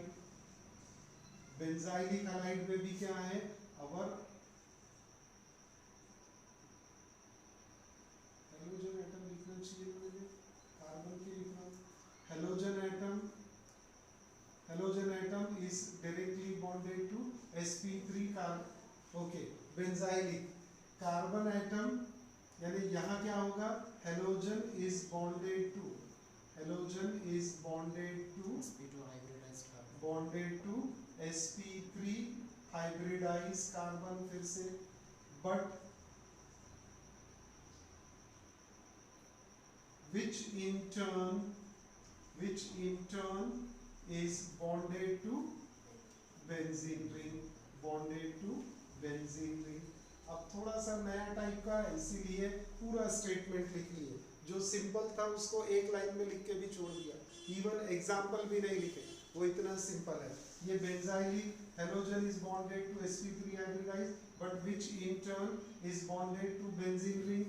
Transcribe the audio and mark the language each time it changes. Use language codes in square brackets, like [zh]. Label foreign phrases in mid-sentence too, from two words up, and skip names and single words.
[en] benzylic halide [hi] में भी क्या है? [en] our halogen atom [hi] लिखना चाहिए मुझे, कार्बन के लिखना. [en] halogen atom is directly bonded to sp3 carbon. ओके, benzylic carbon atom, [hi] यानी यहाँ क्या होगा? [en] halogen is bonded to sp2 hybridized carbon. bonded to sp3 hybridized carbon. [hi] फिर से, [en] but which in turn is bonded to benzene ring, bonded to benzene ring. [hi] अब थोड़ा सा नया टाइप का है, इसीलिए पूरा स्टेटमेंट लिख लिए। जो सिंपल था उसको एक लाइन में लिख के भी छोड़ दिया, [en] even example [hi] भी नहीं लिखे, वो इतना सिंपल है। [en] ये benzylic halogen is bonded to sp3 hybridize but which in turn is bonded to benzene ring.